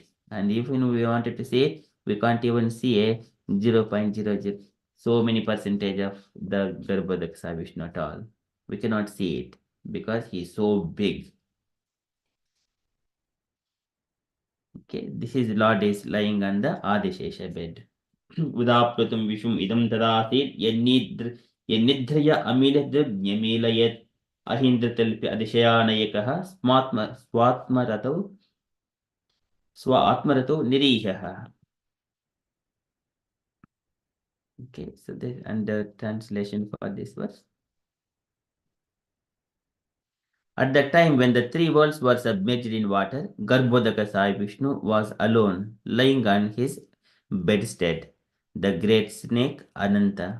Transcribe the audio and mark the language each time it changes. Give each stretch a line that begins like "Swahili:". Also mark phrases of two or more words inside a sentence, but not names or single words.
English: And even we wanted to see it, we can't even see a 0.00 so many percentage of the Garbhodaka Sai Vishnu at all. We cannot see it because he is so big. Okay, this is Lord is lying on the Adishesha bed.
Sanskrit: Udaplutam Vishum idam tadasit yennidhraya amilidhr nyamilayat ahindratalpi adishayanayakaha swatmarato nirihaha.
English: Okay, so this and the translation for this verse. At the time when the three worlds were submerged in water, Garbhodaka Sai Vishnu was alone, lying on his bedstead, the great snake Ananta.